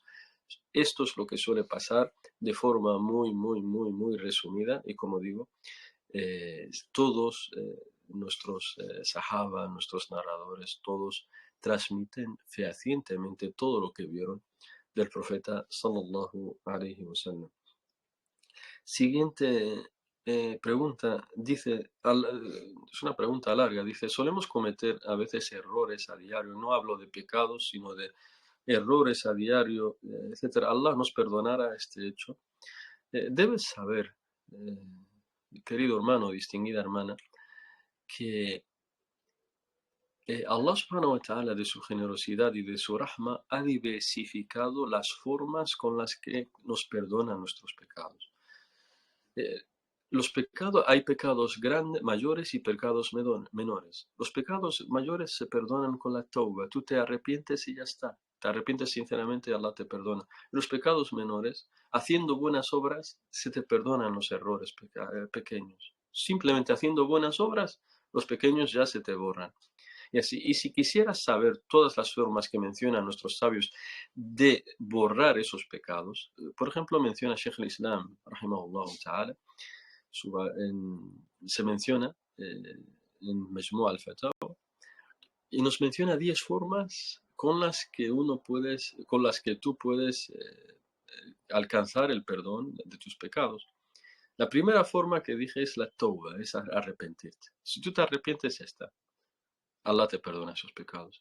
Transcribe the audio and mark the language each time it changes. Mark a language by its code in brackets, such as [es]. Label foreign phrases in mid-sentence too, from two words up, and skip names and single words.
[es] Esto es lo que suele pasar de forma muy resumida y como digo, todos nuestros sahaba, nuestros narradores, todos transmiten fehacientemente todo lo que vieron del profeta [ar] صلى الله عليه وسلم. [es] Siguiente pregunta, dice, es una pregunta larga, dice, solemos cometer a veces errores a diario, no hablo de pecados, sino de errores a diario, etcétera. Allah nos perdonará este hecho. Debes saber, querido hermano, distinguida hermana, que [ar] الله سبحانه وتعالى [es] de su generosidad y de su rahma ha diversificado las formas con las que nos perdona nuestros pecados. Los pecados, hay pecados grandes, mayores y pecados menores. Los pecados mayores se perdonan con la tauba. Tú te arrepientes y ya está. Te arrepientes sinceramente y Allah te perdona. Los pecados menores, haciendo buenas obras, se te perdonan los errores pequeños. Simplemente haciendo buenas obras, los pequeños ya se te borran. Y así, y si quisieras saber todas las formas que mencionan nuestros sabios de borrar esos pecados, por ejemplo, menciona [ar] شيخ الإسلام رحمه الله تعالى, [es] se menciona en Majmu' al-Fatawa, y nos menciona 10 formas con las que tú puedes alcanzar el perdón de tus pecados. La primera forma que dije es la tauba, es arrepentirte. Si tú te arrepientes, ya está. Allah te perdona esos pecados.